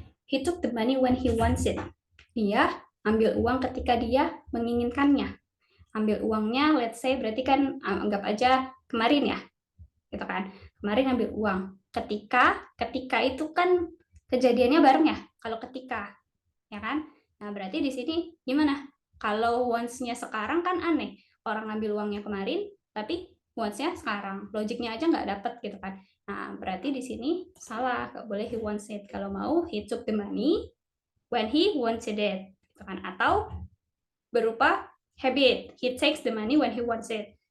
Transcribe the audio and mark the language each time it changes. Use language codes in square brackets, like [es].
[en] He took the money when he wants it. [id] Dia ambil uang ketika dia menginginkannya. Ambil uangnya, let's say berarti kan anggap aja kemarin ya, gitu kan. Kemarin ambil uang. Ketika itu kan kejadiannya bareng ya. Kalau ketika, ya kan. Nah berarti di sini gimana? Kalau once-nya sekarang kan aneh. Orang ambil uangnya kemarin, tapi once-nya sekarang. Logiknya aja nggak dapet gitu kan. Nah berarti di sini salah. Nggak boleh [en] he wants it. [id] Kalau mau [en] he took the money when he wanted it, gitu kan. [id] Atau berupa habit, [en] he takes the money when he wants it.